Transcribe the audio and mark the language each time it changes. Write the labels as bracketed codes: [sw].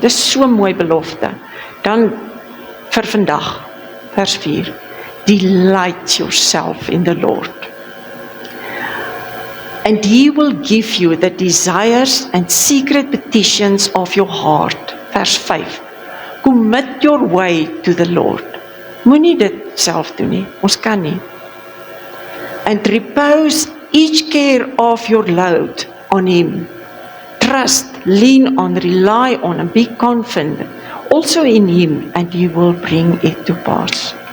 [af] Dis so mooi belofte. Dan vir vandag, vers 4. [en] Delight yourself in the Lord. And he will give you the desires and secret petitions of your heart. [af] Vers 5. [en] Commit your way to the Lord. [af] Moenie dit self doen nie, ons kan nie. [en] And repose each care of your load on Him. Trust, lean on, rely on, and be confident also in Him, and He will bring it to pass.